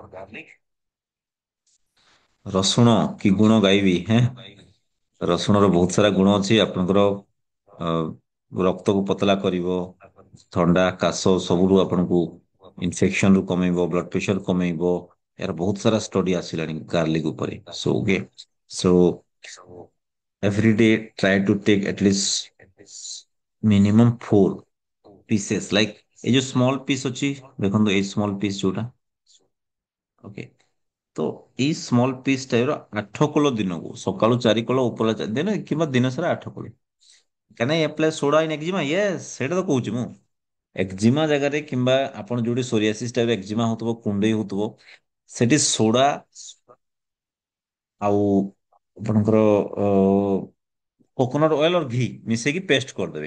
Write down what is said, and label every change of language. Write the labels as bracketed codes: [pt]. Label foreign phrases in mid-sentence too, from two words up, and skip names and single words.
[or] ରସୁଣ କି ଗୁଣ ଗାଇବି ହେଁ। ରସୁଣର ବହୁତ ସାରା ଗୁଣ ଅଛି ଆପଣଙ୍କର। ରକ୍ତକୁ ପତଳା କରିବ, ଥଣ୍ଡା କାଶ ସବୁରୁ ଆପଣଙ୍କୁ, ଇନଫେକ୍ସନ ରୁ କମେଇବ, [en] blood pressure [or] କମେଇବ। ଏହାର ବହୁତ ସାରା ଷ୍ଟଡି ଆସିଲାଣି ଗାର୍ଲିକ ଉପରେ। [en] so okay, so every day try to take at least minimum 4 pieces, like এই ଯୋଉ small piece [or] ଅଛି, ଦେଖନ୍ତୁ ଏଇ [en] small piece ଯୋଉଟା, ଓକେ। [or] ତ ଏଇ [en] small piece [or] ଟାଇପର 8 କଲ ଦିନକୁ, ସକାଳୁ 4 କଲ, ଉପର ଦିନ କିମ୍ବା ଦିନ ସାରା 8 କଲ। କାହିଁକି [en] apply soda in eczema? [or] ୟେସ୍, ସେଇଟା ତ କହୁଛି ମୁଁ। ଏକ୍ଜିମା ଜାଗାରେ କିମ୍ବା ଆପଣ ଯୋଉଠି [en] psoriasis type [or] ଏକ୍ଜିମା ହଉଥିବ, କୁଣ୍ଡେଇ ହଉଥିବ, ସେଠି ସୋଡା ଆଉ ଆପଣଙ୍କର [en] coconut oil [or] और ଘି ମିଶେଇକି ପେଷ୍ଟ କରିଦେବେ।